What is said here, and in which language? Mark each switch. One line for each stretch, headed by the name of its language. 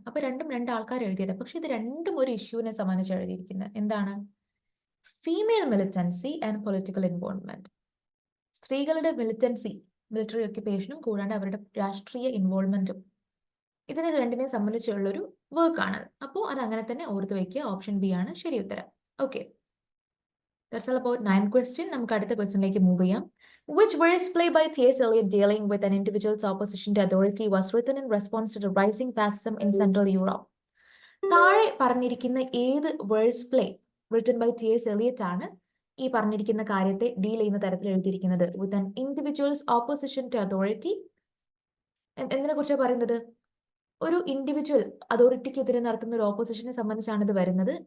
Malayalam: അപ്പൊ രണ്ടും രണ്ട് ആൾക്കാർ എഴുതിയത്. പക്ഷെ ഇത് രണ്ടും ഒരു ഇഷ്യൂവിനെ സംബന്ധിച്ച് എഴുതിയിരിക്കുന്നത് എന്താണ്? Female militancy and political involvement. സ്ത്രീകളുടെ മിലിറ്റൻസി, മിലിറ്ററി ഒക്യുപ്പേഷനും കൂടാണ്ട് അവരുടെ രാഷ്ട്രീയ ഇൻവോൾവ്മെന്റും, ഇതിനെ രണ്ടിനെയും സംബന്ധിച്ചുള്ള ഒരു വർക്കാണ്. അപ്പോൾ അത് അങ്ങനെ തന്നെ ഓർത്ത് വയ്ക്കുക. ഓപ്ഷൻ ബി ആണ് ശരി ഉത്തരം. Okay,
English: that's all about 9 question.
Malayalam: നമുക്ക് അടുത്ത ക്വസ്റ്റ്യനിലേക്ക് മൂവ് ചെയ്യാം.
English: Which verse play by T.S. Eliot dealing with an individual's opposition to authority was written in response to the rising fascism in Central Europe?
Malayalam: താഴെ പറഞ്ഞിരിക്കുന്ന ഏത് verse play
English: written by T.S.
Malayalam: Eliot ആണ് ഈ പറഞ്ഞിരിക്കുന്ന കാര്യത്തെ deal ചെയ്യുന്ന തരത്തിൽ എഴുതിയിരിക്കുന്നത്? With an individuals opposition to authority. എന്തിനെ കുറിച്ചാണ് പറയുന്നത്? ഒരു ഇൻഡിവിജ്വൽ അതോറിറ്റിക്കെതിരെ നടത്തുന്ന ഒരു ഓപ്പോസിഷനെ സംബന്ധിച്ചാണ് ഇത് വരുന്നത്.